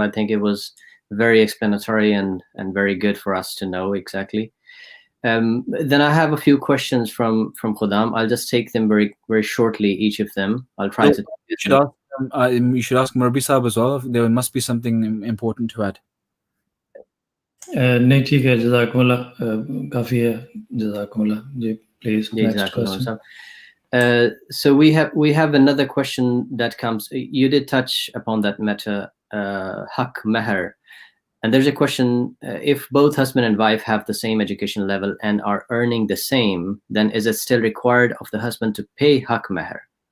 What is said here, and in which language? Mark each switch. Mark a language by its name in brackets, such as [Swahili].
[English] I think it was very explanatory and very good for us to know exactly. Then I have a few questions from Khudam. I'll just take them very, very shortly, each of them. I'll try to. You should ask Murabi Sahib as well. There must be something important to add. [Hindi] नहीं ठीक है, जज़ाकुमुल्लाह, काफ़ी है, जज़ाकुमुल्लाह जी, [English] please next question. So we have another question that comes. You did touch upon that matter, haq meher, and there's a question: if both husband and wife have the same education level and are earning the same, then is it still required of the husband to pay haq meher?